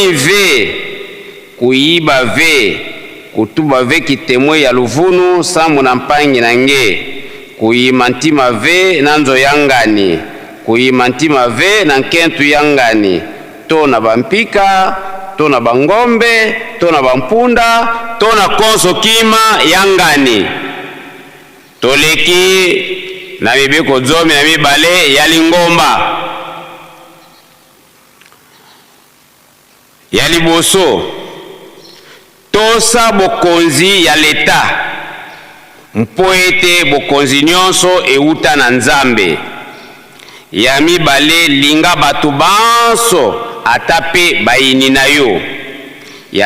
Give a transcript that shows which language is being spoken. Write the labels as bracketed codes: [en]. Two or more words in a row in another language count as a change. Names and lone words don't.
[ktu] ve kuyiba ve kutuba ve kitemwe ya luvunu sambu na mpangi nange kuyima ntima ve na nzo yangani kuyima ntima ve na nkentu yangani to na bampika to na bangombe to na bampunda to na konso kima yangani [ln] toleki na mibeko zomi na mibale ya lingomba ya liboso tosa bokonzi ya leta mpo ete bokonzi nyonso euta na nzambe ya mibale linga batu banso ata pe bayini na yo ya